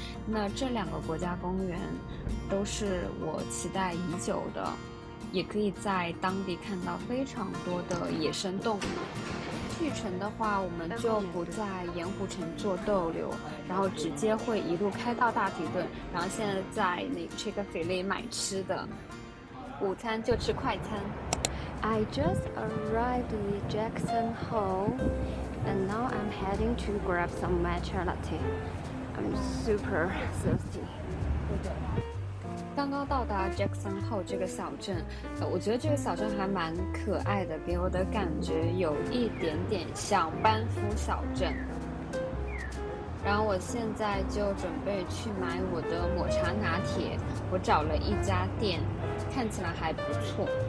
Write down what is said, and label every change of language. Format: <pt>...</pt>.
<zh>那这两个国家公园都是我期待已久的，也可以在当地看到非常多的野生动物。去程的话，我们就不在盐湖城做逗留，然后直接会一路开到大提顿，然后现在在那个 Chick-fil-A 买吃的，午餐就吃快餐。</zh> <en>I just arrived at Jackson Hole, and now I'm heading to grab some matcha latte. I'm super thirsty.</en> <zh>刚刚到达 Jackson Hole 这个小镇，我觉得这个小镇还蛮可爱的，给我的感觉有一点点像班夫小镇。然后我现在就准备去买我的抹茶拿铁，我找了一家店，看起来还不错。</zh>